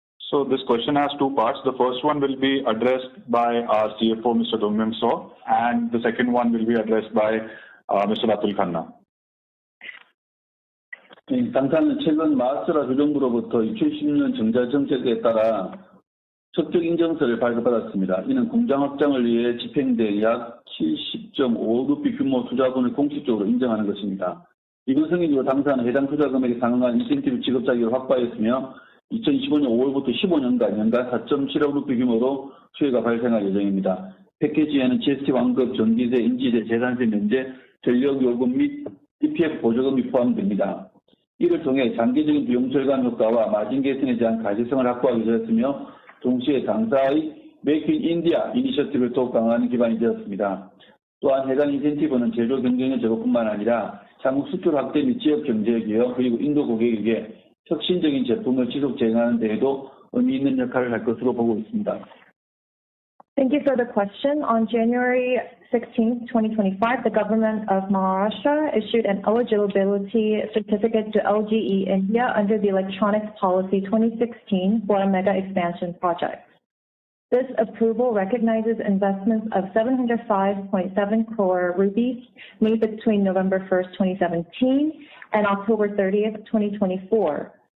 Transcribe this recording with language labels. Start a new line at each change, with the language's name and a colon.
English: So this question has two parts. The first one will be addressed by our CFO, Mr. Dongmyung So, and the second one will be addressed by Mr. Atul Khanna.
Korean: 당사는 최근 마하스트라 주정부로부터 2010년 정자 정책에 따라 적격 인정서를 발급받았습니다. 이는 공장 확장을 위해 집행될 약 70.5루피 규모 투자분을 공식적으로 인정하는 것입니다. 이번 승인으로 당사는 해당 투자 금액에 상응한 인센티브 지급 자격을 확보하였으며 2025년 5월부터 15년간 연간 4.7억 루피 규모로 수혜가 발생할 예정입니다. 패키지에는 GST 완급, 전기세, 인지세, 재산세 면제, 전력요금 및 EPF 보조금이 포함됩니다. 이를 통해 장기적인 비용 절감 효과와 마진 개선에 대한 가시성을 확보하기 위해서였으며 동시에 당사의 메이크 인 인디아 이니셔티브를 더욱 강화하는 기반이 되었습니다. 또한 해당 인센티브는 제조 경쟁력 제고뿐만 아니라 향후 수출 확대 및 지역 경제 기여 그리고 인도 고객에게 혁신적인 제품을 지속 제공하는 데에도 의미 있는 역할을 할 것으로 보고 있습니다.
English: Thank you for the question. On January 16, 2025, the government of Maharashtra issued an eligibility certificate to LGE India under the Electronics Policy 2016 for a mega expansion project. This approval recognizes investments of 705.7 crore rupees made between November 1st, 2017 and October 30th, 2024.